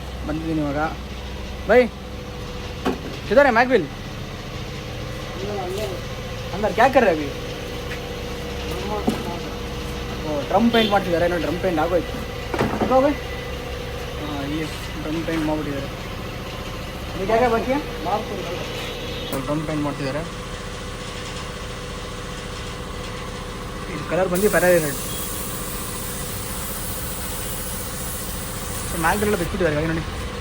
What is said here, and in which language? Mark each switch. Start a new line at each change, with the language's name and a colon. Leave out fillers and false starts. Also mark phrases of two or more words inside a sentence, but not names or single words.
Kannada: ಬಂದಿದ್ದೀನಿ ಇವಾಗ. ಬೈ
Hindi: किधर है मैकविल? अंदर क्या कर रहे अभी?
Kannada: ಡ್ರಮ್ ಪೇಂಟ್ ಮಾಡ್ತಿದ್ದಾರೆ. ಏನೋ ಡ್ರಮ್ ಪೇಂಟ್ ಆಗೋಯ್ತು. ಬೈ ಹಾಂ, ಈ ಡ್ರಮ್ ಪೇಂಟ್ ಮಾಡಿಬಿಟ್ಟಿದ್ದಾರೆ. ಈಗ ಬಾಕಿ ಡ್ರಮ್ ಪೇಂಟ್ ಮಾಡ್ತಿದ್ದಾರೆ. ಇದು ಕಲರ್ ಬಂದು ಫೆರಾರಿ ರೆಡ್. ಸೊ ಮ್ಯಾಗ್ದೆಲ್ಲ ಬಿಟ್ಬಿಟ್ಟಿದ್ದಾರೆ ಗಾಡಿ ನೋಡಿ.